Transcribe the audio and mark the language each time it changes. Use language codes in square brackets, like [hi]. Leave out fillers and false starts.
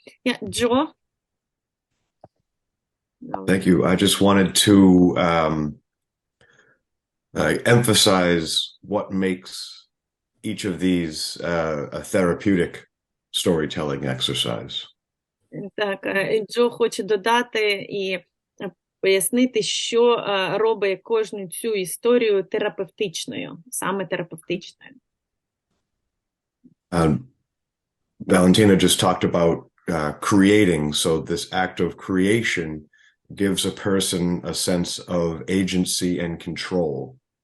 [en] Yeah, Joe? Thank you. I just wanted to emphasize what makes each of these a therapeutic storytelling exercise. [uk] Так, Джо хоче додати і пояснити, що робить кожну цю історію терапевтичною, саме терапевтичною. [en] Valentina just talked about creating, so this act of creation gives a person a sense of agency and control.